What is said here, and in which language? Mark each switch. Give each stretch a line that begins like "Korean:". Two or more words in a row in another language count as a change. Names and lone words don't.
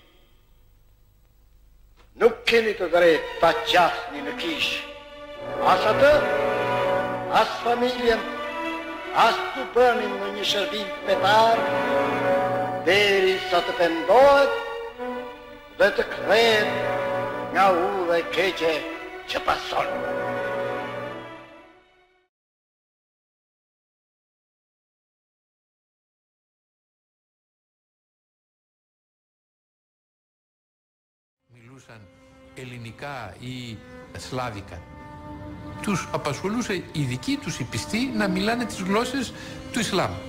Albanian: Nuk keni të drejtë ta qasni në kishë, as atë, as familjen, as të bëni në një shërbim fetar, deri sa të pendohet dhe të kthehet nga udhë e keqe që pason.
Greek: Μιλούσαν ελληνικά ή σλάβικα. Τους απασχολούσε η δική τους οι πιστοί να μιλάνε τις γλώσσες του Ισλάμ.